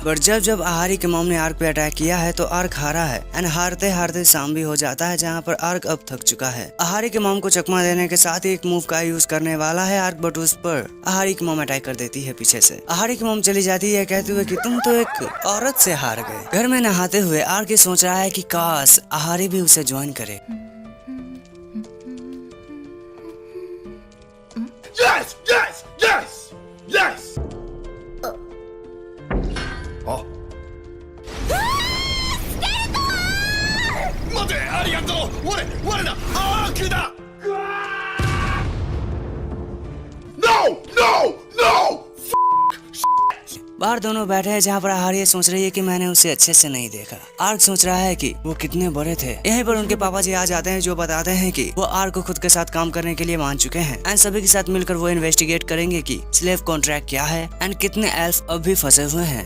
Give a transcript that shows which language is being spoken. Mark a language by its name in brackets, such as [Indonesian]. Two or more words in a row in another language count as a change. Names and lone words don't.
[Hindi] बट जब आहारी की मॉम ने आर्क पे अटैक किया है तो आर्क हारा है एंड हारते हारते शाम भी हो जाता है, जहाँ पर आर्क अब थक चुका है। आहारी की मॉम को चकमा देने के साथ ही एक मूव का यूज करने वाला है आर्क, बट उस पर आहारी की मॉम अटैक कर देती है पीछे से। आहारी की मॉम चली जाती है कहते हुए कि तुम तो एक औरत से हार गए। घर में नहाते हुए आर्क ये सोच रहा है कि आहारी भी उसे ज्वाइन करे। [English] Yes, yes, yes, yes. [Japanese] Oh. 待て、ありがとう。我だ、アークだ。 [English] No, no, no. [Hindi] बाहर दोनों बैठे हैं, जहाँ पर आहारी सोच रही है कि मैंने उसे अच्छे से नहीं देखा। आर्क सोच रहा है कि वो कितने बड़े थे। यहीं पर उनके पापा जी आ जाते हैं, जो बताते हैं कि वो आर्क को खुद के साथ काम करने के लिए मान चुके हैं एंड सभी के साथ मिलकर वो इन्वेस्टिगेट करेंगे कि [English] slave contract [Hindi] क्या है एंड कितने एल्फ अब भी फंसे हुए हैं।